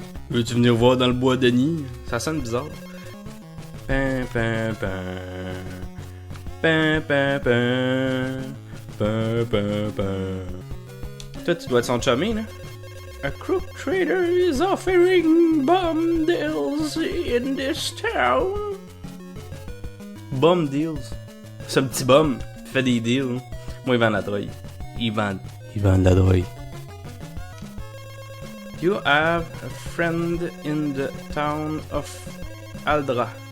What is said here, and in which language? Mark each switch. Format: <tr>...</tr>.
<fr>Veux-tu venir voir dans le bois, Denis? Ça sonne bizarre. Pin, pin, pin. Pin, pin, pin. Pin, pin, pin. Toi, tu dois être son chummy, là?</fr> <en>A crook trader is offering bum deals in this town. Bum deals?</en> <fr>Ce petit bum fait des deals. Moi, il vend de la drogue. Il vend de la drogue.</fr> <en>You have a friend in the town of Aldra.</en>